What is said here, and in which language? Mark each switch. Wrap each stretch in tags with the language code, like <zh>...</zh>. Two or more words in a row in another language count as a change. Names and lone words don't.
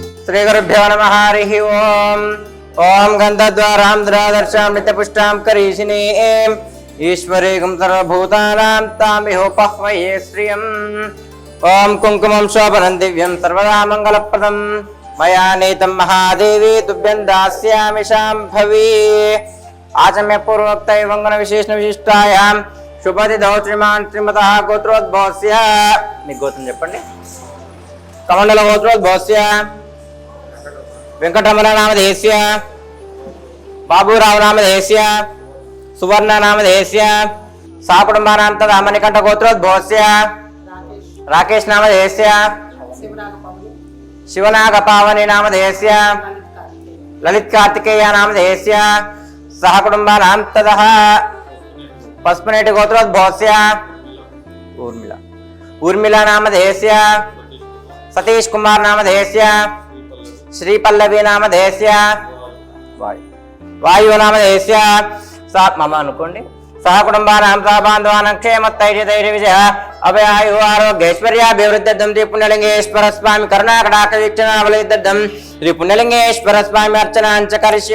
<sa>श्रीगुरुभ्यो नमः हरिः ओम्। ओम गन्धद्वारां द्रादर्शां नित्यपुष्टां करीशिनीं ईश्वरीं सर्वभूतानां तामिहोपह्वये श्रियम्। ओम कुङ्कुमं शोभनं दिव्यं सर्वदा मङ्गलप्रदं मया नीतं महादेवी तुभ्यं दास्यामि शाम्भवी। आचम्य पूर्वोक्त वंगन विशेषण विशिष्टायां शुभतिथौ श्रीमान् श्रीमतः गोत्रोद्भवस्य</sa> <te>మీ గోత్రం చెప్పండి.</te> <sa>కమండల గోత్రోద్భవस्य వెంకటరమణ నామధేయస్య బాబురావు నామధేయస్య సువర్ణ నామధేయస్య సహకుటుంబానాం తదా మణికంఠ గోత్రోద్భవस्य రాకేష్ నామధేయస్య శివనాగ పావని నామధేయస్య లలిత్ కార్తికేయ నామధేయస్య సహకుటుంబానాం తదా పసుపునేటి గోత్రోద్భవस्य ఊర్మిళ నామధేయస్య సతీష్ కుమార్ నామధేయస్య श्री पल्लवी नामधेयस्य वायु नामधेयस्य मम अनुकोंडि सह कुटुंबानां सह बांधवानां क्षेमस्थैर्यधैर्य विजय अभयायु आरोग्यैश्वर्याभिवृद्ध्यर्थं श्री पुण्यलिंगेश्वर स्वामी करुणाकटाक्ष वीक्षणावलिद्धं श्री पुण्यलिंगेश्वर स्वामी अर्चनाञ्च करिष्ये।</sa>